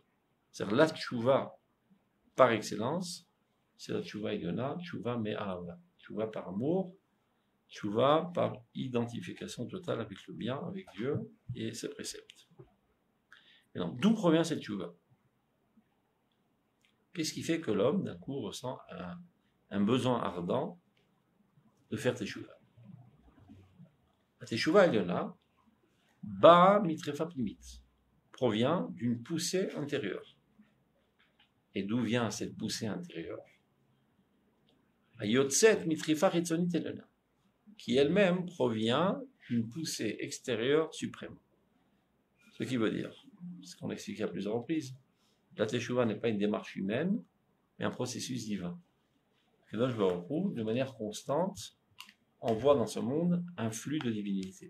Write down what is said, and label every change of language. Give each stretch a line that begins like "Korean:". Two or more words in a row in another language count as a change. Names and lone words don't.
French: C'est-à-dire la tchouva par excellence, c'est la
Hebrew: תשובה עליונה, תשובה מאהבה,
French: tchouva par amour, tchouva par identification totale avec le bien, avec Dieu et ses préceptes. Et donc, d'où provient cette tchouva? Qu'est-ce qui fait que l'homme, d'un coup, ressent un besoin ardent de faire teshuva?
Hebrew: התשובה העליונה באה מטרפא פנימית,
French: provient d'une poussée intérieure. Et d'où vient cette poussée intérieure?
Hebrew: היוצאת מטרפא חיצונית עליונה,
French: qui elle-même provient d'une poussée extérieure suprême. Ce qui veut dire, ce qu'on explique à plusieurs reprises, la teshuva n'est pas une démarche humaine, mais un processus divin. Et là, je me retrouve de manière constante, on voit dans ce monde un flux de divinité.